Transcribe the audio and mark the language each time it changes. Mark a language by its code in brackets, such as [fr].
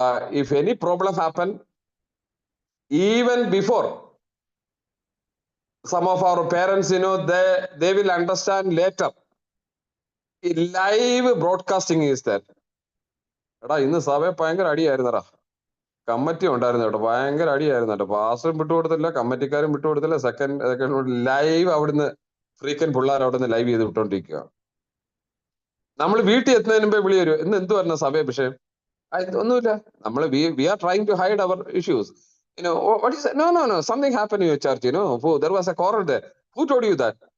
[en] If any problem happen, even before, some of our parents, they will understand later. Live broadcasting is there. In the Save Panga Adi Committee [ml] ഉണ്ടായിരുന്നു കേട്ടോ, ഭയങ്കര അടിയായിരുന്നു കേട്ടോ. പാസ്റ്ററും വിട്ടുകൊടുത്തില്ല, കമ്മിറ്റിക്കാരും വിട്ടുകൊടുത്തില്ല. Second live അവിടുന്ന് ഫ്രീക്കൻ പിള്ളേർ അവിടുന്ന് live ചെയ്ത് വിട്ടോണ്ടിരിക്കുക. നമ്മൾ വീട്ടിൽ എത്തുന്നതിന് മുമ്പേ വിളി വരും, ഇന്ന് എന്ത് വരുന്ന സഭയെ വിഷയം? ഒന്നുമില്ല, നമ്മൾ [en] We are trying to hide our issues. What is it? No, something happened in your church. There was a quarrel there. Who told you that?